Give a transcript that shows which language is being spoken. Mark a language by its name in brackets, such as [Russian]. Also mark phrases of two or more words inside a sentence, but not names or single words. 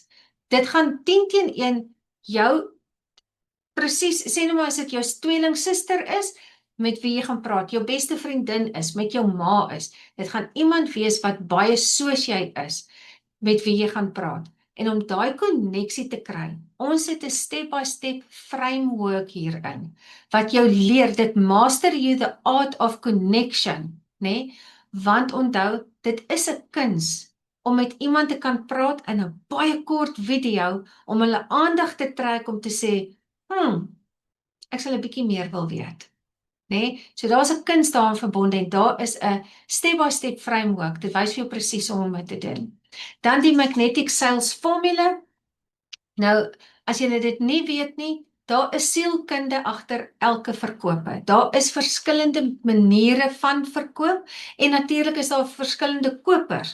[Afrikaans] Dit gaan 10 teen 1 jou presies, sê nou maar as dit jou tweelingsuster is, met wie jy gaan praat, jou beste vriendin is, met jou ma is. Dit gaan iemand wees wat baie soos jy is, met wie jy gaan praat. En om daai koneksie te kry, ons het 'n [English] step-by-step framework [Afrikaans] hierin, wat jou leer, dit [English] master you the art of connection, [Afrikaans] want onthou, dit is 'n kuns, om met iemand te kan praat in 'n baie kort video, om hulle aandag te trek om te sê, ek sal 'n bietjie meer wil weet. So daar's 'n kuns daaraan verbonde en daar is 'n [English] step-by-step framework, [Afrikaans] dit wys vir jou presies hoe om dit te doen. Dan die Magnetic Sales Formule. Nou, as jy dit nie weet nie, daar is sielkunde agter elke verkope. Daar is verskillende maniere van verkoop en natuurlik is daar verskillende kopers.